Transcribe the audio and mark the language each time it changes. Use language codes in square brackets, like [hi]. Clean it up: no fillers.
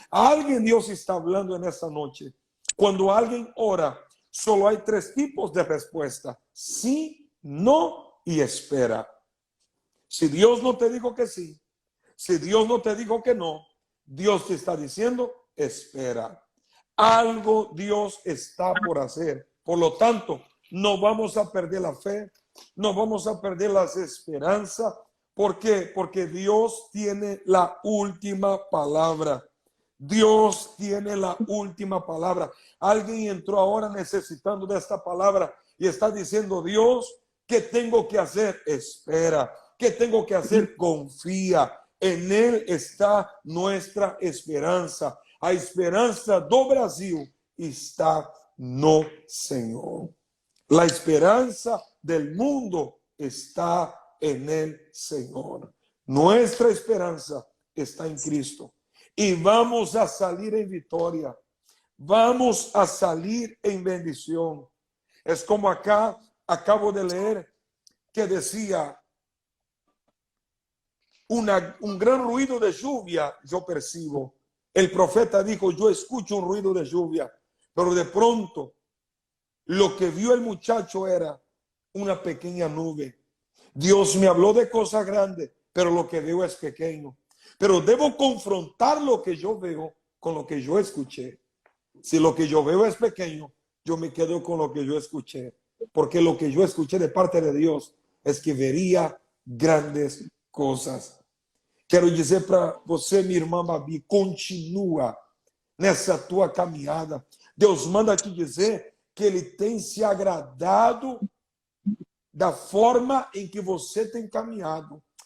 [es] Alguien Dios está hablando [pt] nessa noite. Quando alguém ora, só há 3 tipos de resposta: sim, não e espera. Se Deus não te dijo que sim, se Deus não te dijo que não, Deus te está dizendo: espera. Algo Deus está por hacer. [es] Por lo tanto, no vamos a perder la fe, no vamos a perder las esperanzas. ¿Por qué? Porque Dios tiene la última palabra. Dios tiene la última palabra. Alguien entró ahora necesitando de esta palabra y está diciendo: Dios, ¿qué tengo que hacer? Espera. ¿Qué tengo que hacer? Confía. En Él está nuestra esperanza. [pt] A esperança do Brasil está no Senhor. [es] La esperanza del mundo está en el Señor. Nuestra esperanza está en Cristo. Y vamos a salir en victoria. Vamos a salir en bendición. Es como acá, acabo de leer, que decía, un gran ruido de lluvia yo percibo. El profeta dijo: yo escucho un ruido de lluvia, pero de pronto lo que vio el muchacho era una pequeña nube. Dios me habló de cosas grandes, pero lo que veo es pequeño. Pero debo confrontar lo que yo veo con lo que yo escuché. Si lo que yo veo es pequeño, yo me quedo con lo que yo escuché. Porque lo que yo escuché de parte de Dios es que vería grandes cosas. [pt] Quero dizer para você, minha irmã Babi, continua nessa tua caminhada. Deus manda te dizer que Ele tem se agradado da forma em que você tem caminhado.